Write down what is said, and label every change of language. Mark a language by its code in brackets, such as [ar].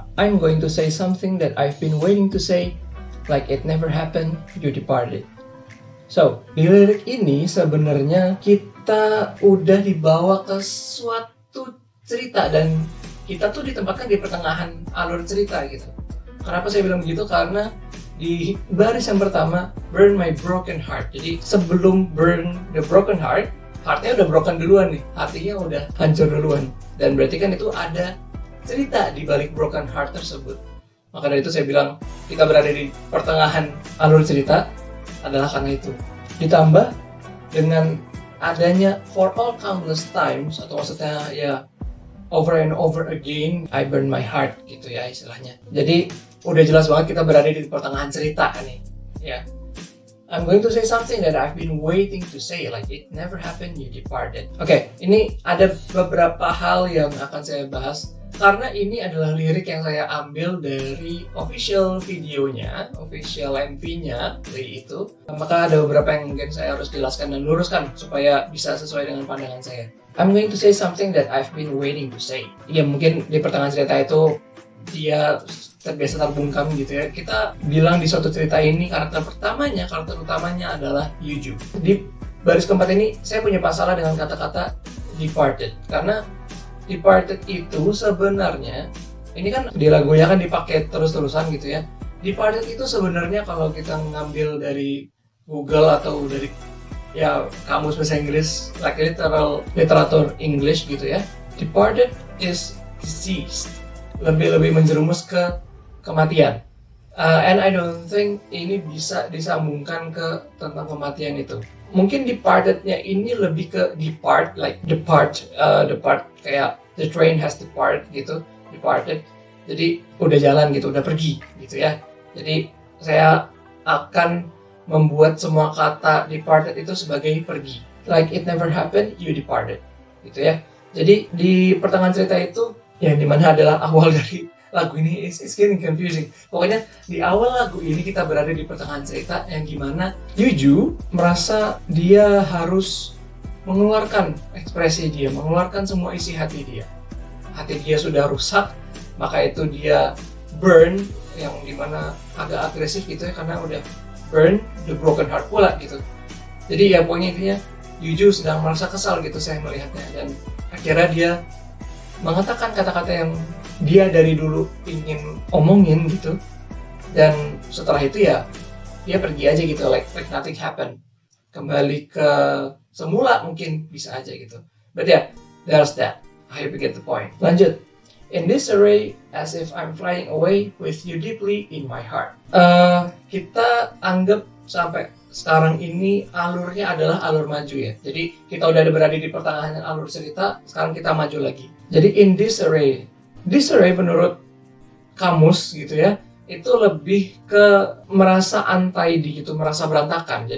[en] I'm going to say something that I've been waiting to say, like it never happened, you departed. [id] So, di lirik ini sebenarnya kita udah dibawa ke suatu cerita dan kita tuh ditempatkan di pertengahan alur cerita gitu. Kenapa saya bilang begitu? Karena di baris yang pertama, [en] burn my broken heart. [id] Jadi sebelum [en] burn the broken heart, [id] heartnya udah broken duluan nih, hatinya udah hancur duluan. Dan berarti kan itu ada cerita di balik broken heart tersebut. Maka dari itu saya bilang kita berada di pertengahan alur cerita adalah karena itu. Ditambah dengan adanya [en] for all countless times, [id] atau maksudnya ya [en] over and over again, I burn my heart [id] gitu ya istilahnya. Jadi udah jelas banget kita berada di pertengahan cerita nih ya. [en] I'm going to say something that I've been waiting to say, like it never happened, you departed. [id] Oke, ini ada beberapa hal yang akan saya bahas karena ini adalah lirik yang saya ambil dari official videonya, official MV-nya dari itu. Maka ada beberapa yang mungkin saya harus jelaskan dan luruskan supaya bisa sesuai dengan pandangan saya. [en] I'm going to say something that I've been waiting to say. [id] Ya mungkin di pertengahan cerita itu dia terbiasa terbungkam gitu ya. Kita bilang di suatu cerita ini karakter utamanya adalah Yuju. Di baris keempat ini saya punya masalah dengan kata-kata departed, karena departed itu sebenarnya ini kan di lagunya kan dipakai terus-terusan gitu ya. Departed itu sebenarnya kalau kita ngambil dari Google atau dari ya kamus bahasa Inggris, like literatur English gitu ya, [en] departed is deceased, [id] lebih menjerumus ke kematian. [en] And I don't think [id] ini bisa disambungkan ke tentang kematian itu. Mungkin departed-nya ini lebih ke depart, like depart kayak [en] the train has departed [id] gitu, departed. Jadi udah jalan gitu, udah pergi gitu ya. Jadi saya akan membuat semua kata departed itu sebagai pergi. [en] Like it never happened, you departed. [id] Gitu ya. Jadi di pertengahan cerita itu yang dimana adalah awal dari lagu ini, [en] it's getting confusing. [id] Pokoknya di awal lagu ini kita berada di pertengahan cerita yang gimana Yuju merasa dia harus mengeluarkan ekspresi dia, mengeluarkan semua isi hati dia. Hati dia sudah rusak, maka itu dia burn, yang dimana agak agresif gitu ya, karena udah [en] burn the broken heart [id] pula gitu. Jadi ya pokoknya intinya Yuju sedang merasa kesal gitu saya melihatnya, dan akhirnya dia mengatakan kata-kata yang dia dari dulu ingin omongin gitu, dan setelah itu ya dia pergi aja gitu, [en] like nothing happened, [id] kembali ke semula mungkin bisa aja gitu. [en] But yeah, there's that. I hope you get the point. Lanjut. In this array, as if I'm flying away with you deeply in my heart. [id] Kita anggap sampai sekarang ini alurnya adalah alur maju ya. Jadi kita udah berada di pertengahan alur cerita, sekarang kita maju lagi. Jadi in this array menurut kamus gitu ya, itu lebih ke merasa untidy gitu, merasa berantakan.